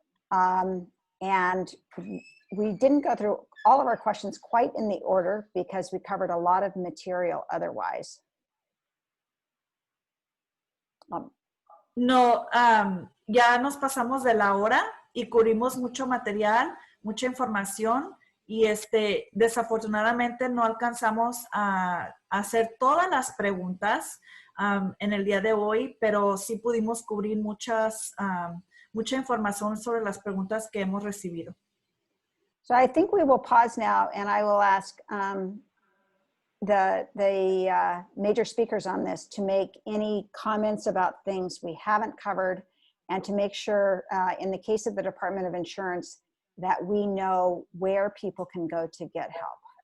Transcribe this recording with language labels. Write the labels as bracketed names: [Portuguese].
[English] And we didn't go through all of our questions quite in the order because we covered a lot of material otherwise. [Spanish] No, ya nos pasamos de la hora y cubrimos mucho material, mucha información y desafortunadamente no alcanzamos a hacer todas las preguntas en el día de hoy, pero sí pudimos cubrir mucha información sobre las preguntas que hemos recibido. [English] So I think we will pause now and I will ask the major speakers on this to make any comments about things we haven't covered and to make sure in the case of the Department of Insurance that we know where people can go to get help.